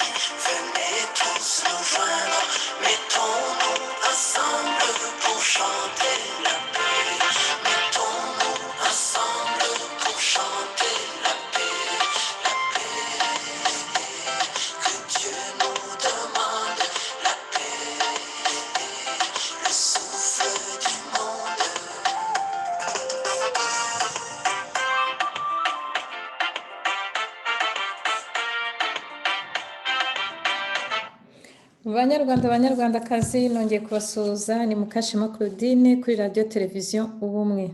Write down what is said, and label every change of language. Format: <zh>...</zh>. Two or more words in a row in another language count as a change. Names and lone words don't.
<fr>Venez tous nous joindre, mettons-nous ensemble pour chanter la paix. Mettons-nous ensemble pour chanter la paix, la paix. Que Dieu nous demande la paix, le souffle du monde.</fr> <rw>Banyarwandakazi nongeye kubasuhuza ni Mukashema Claudine kuri radio televiziyo Ubumwe.</rw>